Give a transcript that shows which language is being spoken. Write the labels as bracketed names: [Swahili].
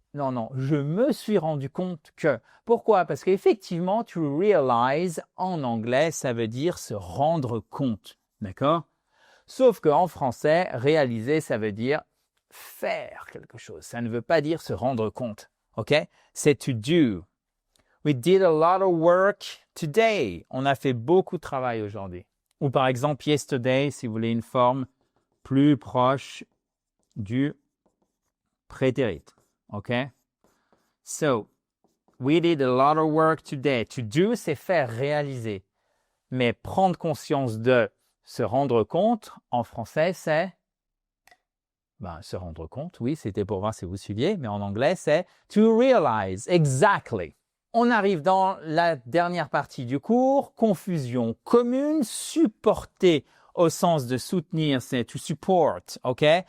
[French] Non, je me suis rendu compte que. Pourquoi? Parce qu'effectivement, to realize en anglais, ça veut dire se rendre compte. D'accord? Sauf qu'en français, réaliser, ça veut dire faire quelque chose. Ça ne veut pas dire se rendre compte. OK? C'est to do. [English] We did a lot of work today. [French] On a fait beaucoup de travail aujourd'hui. Ou par exemple, yesterday, si vous voulez une forme plus proche du prétérit. OK? [English] So, we did a lot of work today. [French] To do, c'est faire, réaliser. Mais prendre conscience de, se rendre compte, en français, c'est se rendre compte, oui, c'était pour voir si vous suiviez, mais en anglais, c'est to realize, exactly. On arrive dans la dernière partie du cours, confusion commune, supporter au sens de soutenir, c'est to support, ok?